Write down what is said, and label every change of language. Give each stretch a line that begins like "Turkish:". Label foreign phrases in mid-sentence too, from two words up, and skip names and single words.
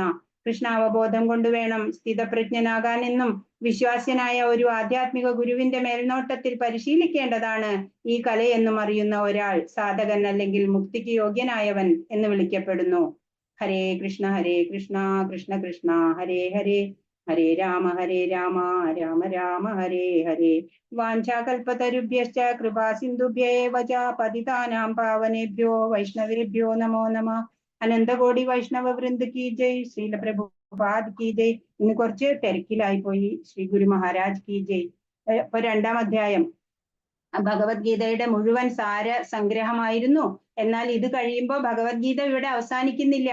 Malayalam: കൃഷ്ണാവബോധം കൊണ്ട് വേണം സ്ഥിതപ്രജ്ഞനാകാൻ എന്നും വിശ്വാസ്യനായ ഒരു ആധ്യാത്മിക ഗുരുവിന്റെ മേൽനോട്ടത്തിൽ പരിശീലിക്കേണ്ടതാണ് ഈ കലയെന്നും അറിയുന്ന ഒരാൾ സാധകൻ അല്ലെങ്കിൽ മുക്തിക്ക് യോഗ്യനായവൻ എന്ന് വിളിക്കപ്പെടുന്നു.
Sanskrit: ഹരേ കൃഷ്ണ കൃഷ്ണ കൃഷ്ണ ഹരേ ഹരേ, ഹരേ രാമ രാമ രാമ ഹരേ ഹരേ. വാഞ്ചാകൽപതരുഭ്യശ്ച കൃപാ സിന്ധുഭ്യ ഏവ ച പതിതാനാം പാവനേഭ്യോ വൈഷ്ണവേഭ്യോ നമോ നമഃ.
Hindi: അനന്തകോടി വൈഷ്ണവ വൃന്ദ की जय, ശ്രീല പ്രഭുപാദ് की जय.
Malayalam: ഇന്ന് കുറച്ച് തിരക്കിലായി പോയി.
Hindi: श्री गुरु महाराज की जय.
Malayalam: ഇപ്പൊ 2-ാം അധ്യായം ഭഗവത്ഗീതയുടെ മുഴുവൻ സാര സംഗ്രഹമായിരുന്നു. എന്നാൽ ഇത് കഴിയുമ്പോൾ ഭഗവത്ഗീത ഇവിടെ അവസാനിക്കുന്നില്ല.